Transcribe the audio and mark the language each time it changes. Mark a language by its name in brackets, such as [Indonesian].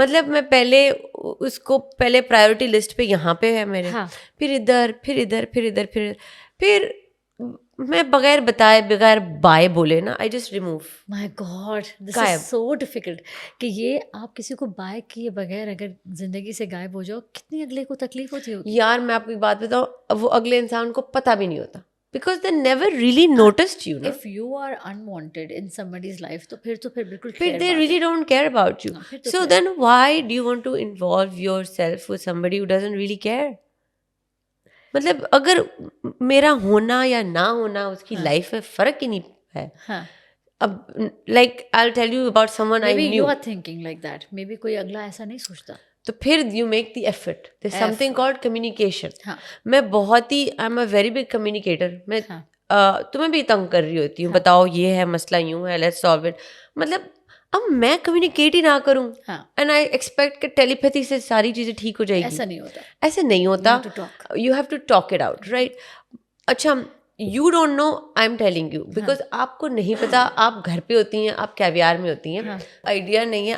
[Urdu] مطلب میں پہلے اس کو پہلے پرائیورٹی لسٹ پہ یہاں پہ ہے میرے, پھر ادھر, پھر میں بغیر بتائے بغیر بائے بولے نا [English] I just remove. My god, this is so difficult [Urdu] کہ یہ آپ کسی کو بائے کیے بغیر اگر زندگی سے غائب ہو جاؤ, کتنی اگلے کو تکلیف ہوتی ہوگی. یار میں آپ کو ایک بات بتاؤں, وہ اگلے انسان کو پتہ بھی نہیں ہوتا [English] because they never really noticed you. If you are unwanted in somebody's life [Urdu] تو پھر بالکل [English] they really don't care about you. So then why do you want to involve yourself with somebody who doesn't really care? [Urdu] مطلب اگر میرا ہونا یا نہ ہونا اس کی لائف میں فرق ہی نہیں ہے. [English] اب like I'll tell you about someone I knew. Maybe you are thinking like that. [Urdu] Maybe کوئی اگلا ایسا نہیں سوچتا. تو پھر [English] you make the effort. There's something called communication. [Urdu] میں بہت ہی [English] I'm a very big communicator. [Urdu] میں تمہیں بھی تنگ کر رہی ہوتی ہوں, بتاؤ یہ ہے مسئلہ, یوں ہے, [English] let's solve it. [Urdu] مطلب اب میں کمیونیکیٹ ہی نہ کروں [English] and I expect [Urdu] کہ ٹیلیپیتھی سے ساری چیزیں ٹھیک ہو جائے گی. ایسے نہیں ہوتا. [English] You have to talk it out, right. [Urdu] اچھا, [English] you don't know, I am telling you because [Urdu] آپ کو نہیں پتا, آپ گھر پہ ہوتی ہیں, آپ کیویار میں ہوتی ہیں, آئیڈیا نہیں ہے.